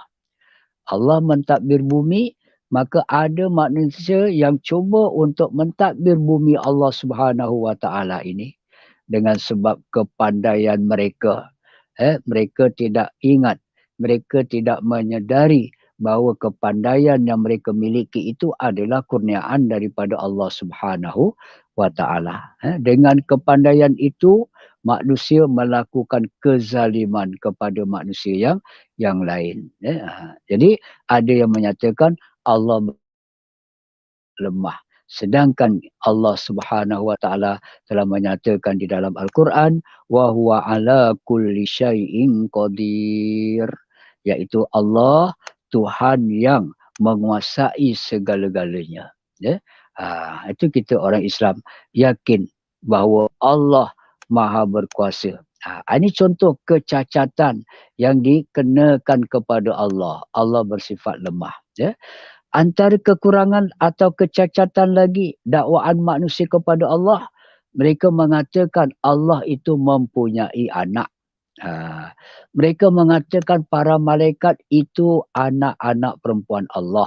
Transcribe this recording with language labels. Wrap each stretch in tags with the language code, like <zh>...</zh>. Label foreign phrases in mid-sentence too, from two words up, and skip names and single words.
<ms>Allah mentadbir bumi, maka ada manusia yang cuba untuk mentadbir bumi Allah</ms> <ar>سبحانه وتعالى</ar> <ms>ini dengan sebab kepandaian mereka. Mereka tidak ingat, mereka tidak menyedari bahawa kepandaian yang mereka miliki itu adalah kurniaan daripada Allah</ms> <ar>سبحانه وتعالى.</ar> <ms>Dengan kepandaian itu, manusia melakukan kezaliman kepada manusia yang lain. Jadi ada yang menyatakan Allah lemah. Sedangkan Allah</ms> <ar>سبحانه وتعالى</ar> <ms>telah menyatakan di dalam Al-Quran,</ms> <ar>وهو على كل شيء قدير,</ar> <ms>iaitu Allah Tuhan yang menguasai segala-galanya. Itu kita orang Islam yakin bahawa Allah Maha berkuasa. Ini contoh kecacatan yang dikenakan kepada Allah. Allah bersifat lemah. Antara kekurangan atau kecacatan lagi dakwaan manusia kepada Allah, mereka mengatakan Allah itu mempunyai anak. Mereka mengatakan para malaikat itu anak-anak perempuan Allah.</ms>